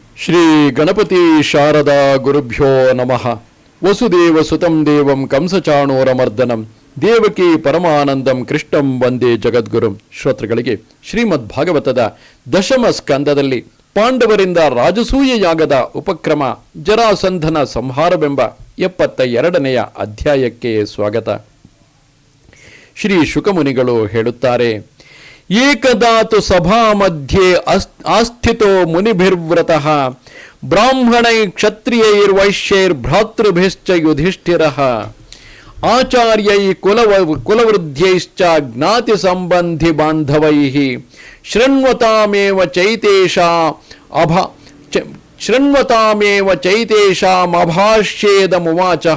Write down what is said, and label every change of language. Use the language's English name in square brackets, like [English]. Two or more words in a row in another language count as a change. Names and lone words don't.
[Sanskrit] ಶ್ರೀ ಗಣಪತಿ ಶಾರದಾ ಗುರುಭ್ಯೋ ನಮಃ. ವಸುದೇವ ಸುತಂ ದೇವಂ ಕಂಸಚಾಣೂರಮರ್ದನಂ ದೇವಕಿ ಪರಮಾನಂದಂ ಕೃಷ್ಣಂ ವಂದೇ ಜಗದ್ಗುರುಂ. [Kannada] ಶ್ರೋತೃಗಳಿಗೆ ಶ್ರೀಮದ್ ಭಾಗವತದ ದಶಮ ಸ್ಕಂದದಲ್ಲಿ ಪಾಂಡವರಿಂದ ರಾಜಸೂಯ ಯಾಗದ ಉಪಕ್ರಮ ಜರಾಸಂಧನ ಸಂಹಾರವೆಂಬ 72ನೆಯ ಅಧ್ಯಾಯಕ್ಕೆ ಸ್ವಾಗತ. ಶ್ರೀ ಶುಕಮುನಿಗಳು ಹೇಳುತ್ತಾರೆ, [Sanskrit] ಏಕದಾತು ಸಭಾ ಮಧ್ಯೆ ಆಸ್ಥಿತೋ ಮುನಿಭಿರ್ವ್ರತಃ ಬ್ರಾಹ್ಮಣೈ ಕ್ಷತ್ರಿಯೈರ್ವೈಶ್ಯೈರ್ ಭ್ರಾತೃಭಿಶ್ಚ ಯುಧಿಷ್ಠಿರಃ ಆಚಾರ್ಯೈ ಕುಲವೃದ್ಧ್ಯೈಶ್ಚ ಜ್ಞಾತಿ ಸಂಬಂಧಿ ಬಾಂಧವೈಃ ಶೃಣ್ವತಾಮೇವ ಚೈತೇಷಾಮಭಾಷ್ಯೇದಮುವಾಚಃ.